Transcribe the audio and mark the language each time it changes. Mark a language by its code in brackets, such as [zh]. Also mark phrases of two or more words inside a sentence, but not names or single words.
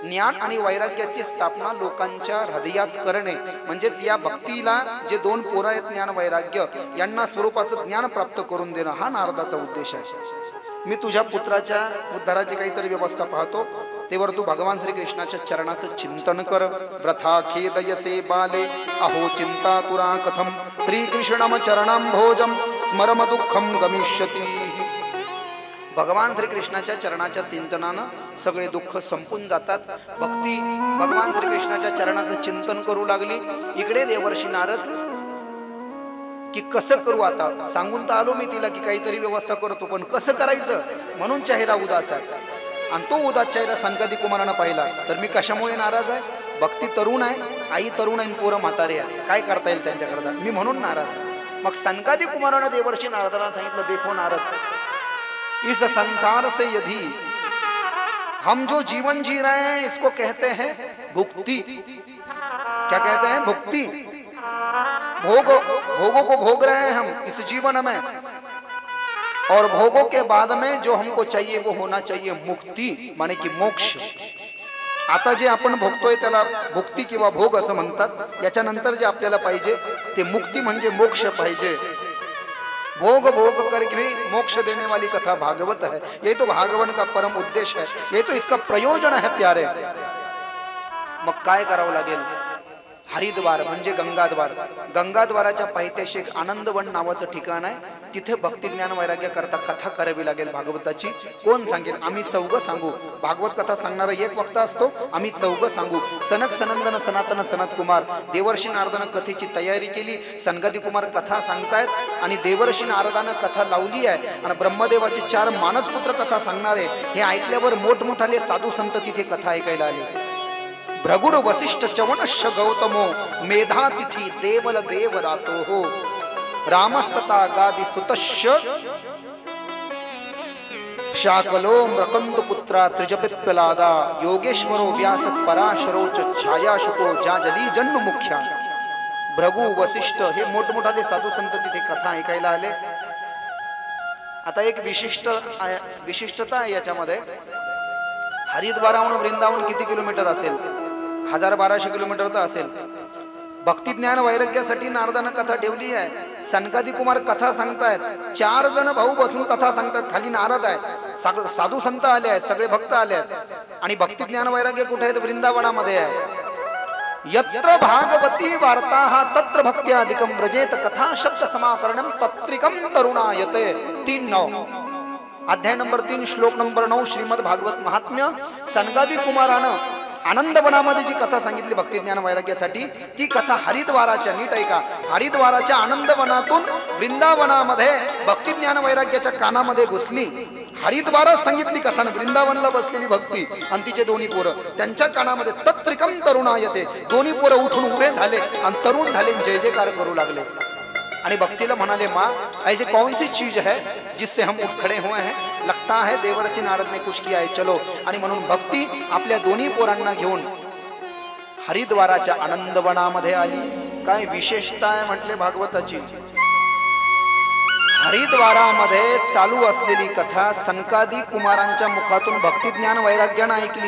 [mr] ज्ञान आणि वैराग्याची स्थापना लोकांच्या हृदयात करणे म्हणजेच या भक्तीला जे दोन पोरं आहेत ज्ञान वैराग्य यांना स्वरूपाचं ज्ञान प्राप्त करून देणं हा नारदाचा उद्देश आहे. मी तुझ्या पुत्राच्या उद्धाराची काहीतरी व्यवस्था पाहतो, तेवर तू भगवान श्रीकृष्णाच्या चरणाचं चिंतन कर. [sa] व्रथा खेदयसे बाले अहो चिंता तुरा कथम श्रीकृष्णम चरणांभोजम स्मरम दुःखम गमिष्यती. [mr] भगवान श्रीकृष्णाच्या चरणाच्या चिंतनानं सगळे दुःख संपून जातात. भक्ती भगवान श्रीकृष्णाच्या चरणाचं चिंतन करू लागली. इकडे देवर्षी नारद की कसं करू, आता सांगून तर आलो मी तिला की काहीतरी व्यवस्था करतो, पण कसं करायचं म्हणून चेहरा उदास आहे. आणि तो उदास चेहरा सनकादी कुमारानं पाहिला तर मी कशामुळे नाराज आहे? भक्ती तरुण आहे, आई तरुण आहे, पोरं म्हातारे आहे, काय करता येईल त्यांच्याकरता, मी म्हणून नाराज आहे. मग सनकादी कुमारानं देवर्षी नारदाला सांगितलं, [hi] देखो नारद, इस संसार से यदि हम जो जीवन जी रहे हैं इसको कहते हैं भुक्ति. क्या कहते हैं? भुक्ति. भोगों को भोग रहे हैं हम इस जीवन में, और भोगों के बाद में जो हमको चाहिए वो होना चाहिए मुक्ति, माने की मोक्ष. [mr] आता जे आपण भोगतोय त्याला भुक्ती किंवा भोग असं म्हणतात. याच्यानंतर जे आपल्याला पाहिजे ते मुक्ती म्हणजे मोक्ष पाहिजे. [hi] भोग भोग करके मोक्ष देने वाली कथा भागवत है. ये तो भागवत का परम उद्देश्य है, ये तो इसका प्रयोजन है प्यारे. [mr] मग काय करावं लागेल? हरिद्वार म्हणजे गंगाद्वार. गंगाद्वाराच्या पायथ्याशी एक आनंदवन नावाचं ठिकाण आहे. तिथे भक्ती ज्ञान वैराग्य करता कथा करावी लागेल भागवताची. कोण सांगेल? आम्ही चौघ सांगू. भागवत कथा सांगणारा एक वक्ता असतो, आम्ही चौघ सांगू. सनक सनंदन सनातन सनत कुमार. देवर्षी नारदानं कथेची तयारी केली. सनकादी कुमार कथा सांगतायत आणि देवर्षी नारदानं कथा लावली आहे. आणि ब्रह्मदेवाचे 4 मानसपुत्र कथा सांगणारे हे ऐकल्यावर मोठमोठाले साधू संत तिथे कथा ऐकायला आले. [sa] भृगुर वसिष्ठ चवनश्य गौतमो मेधातिथी देवल देव रातो हो रामस्तता गादि सुतश्य शाकलो मृकंद पुत्रा त्रिजपिप्पलादा योगेश्वरो व्यास पराशरो छायाशुको जाजली जन्म मुख्या. [mr] भृगु वसिष्ठ हे मोठमोठाले साधू संत तिथे कथा ऐकायला आले. आता एक विशिष्टता आहे याच्यामध्ये. हरिद्वाराहून वृंदावन किती किलोमीटर असेल? 1000-1200 किलोमीटर तर असेल. भक्ती ज्ञान वैराग्यासाठी नारदानं कथा ठेवली आहे. सनकादी कुमार कथा सांगतायत. 4 जण भाऊ बसून कथा सांगतात. खाली नारद आहे, साधू संत आले आहेत, सगळे भक्त आले आहेत. आणि भक्ती ज्ञान वैराग्य कुठे आहेत? वृंदावनामध्ये आहे. [sa] यत्र भागवती वार्ता तत्र भक्त्याधिकम व्रजेत कथा शब्द समाकरणम तत्रिकम तरुणायते. [mr] 3:9 अध्याय नंबर 3 श्लोक नंबर 9 श्रीमद भागवत महात्म्य. सनकादी कुमारानं आनंदवनामध्ये जी कथा सांगितली भक्ती ज्ञान वैराग्यासाठी, ती कथा हरिद्वाराच्या, नीट ऐका, हरिद्वाराच्या आनंदवनातून वृंदावनामध्ये भक्ती ज्ञान वैराग्याच्या कानामध्ये घुसली. हरिद्वारात सांगितली कथा, वृंदावनला बसलेली भक्ती आणि तिचे दोन्ही पोरं त्यांच्या कानामध्ये [sa] तत्रिकम तरुणायते. [mr] दोन्ही पोरं उठून उभे झाले आणि तरुण झाले, जय जयकार करू लागले. आणि भक्तीला म्हणाले, [hi] माँ ऐसी कौन सी चीज है जिससे हम उठ खड़े हुए हैं? लगता है देवर्षी नारद ने कुछ किया है, चलो. [mr] आणि म्हणून भक्ती आपल्या दोन्ही पोरांना घेऊन हरिद्वाराच्या आनंदवनामध्ये आली. काय विशेषता आहे म्हटले भागवताची. हरिद्वारामध्ये चालू असलेली कथा सनकादी कुमारांच्या मुखातून भक्ती ज्ञान वैराग्यानं ऐकली.